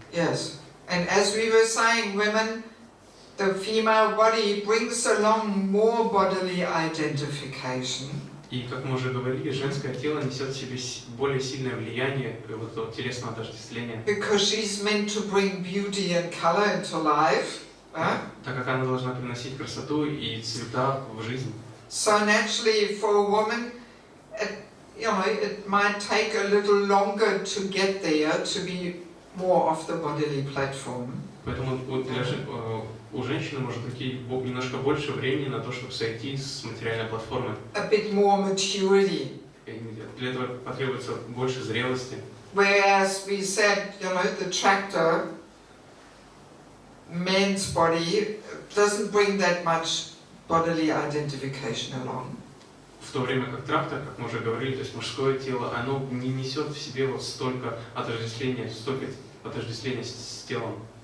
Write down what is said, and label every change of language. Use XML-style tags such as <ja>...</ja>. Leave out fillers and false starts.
<en>Yes, and as we were saying, women, the female body brings along more bodily identification.</en> <ru>И, как мы уже говорили, женское тело несет в себе более сильное влияние вот этого телесного отождествления.</ru> <en>Because she's meant to bring beauty and color into life.</en> <ru>Так как она должна приносить красоту и цвета в жизнь.</ru> <en>So naturally, for a woman, it might take a little longer to get there, to be more off the bodily platform.</en> <ru>Поэтому у женщины может уйти немножко больше времени на то, чтобы сойти с материальной платформы.</ru> <en>A bit more maturity.</en> <ru>И для этого потребуется больше зрелости.</ru> <en>Whereas we said, the tractor, man's body, doesn't bring that much bodily identification along.</en> <ru>В то время как трактор, как мы уже говорили, то есть мужское тело, оно не несет в себе вот столько отождествления с телом.</ru>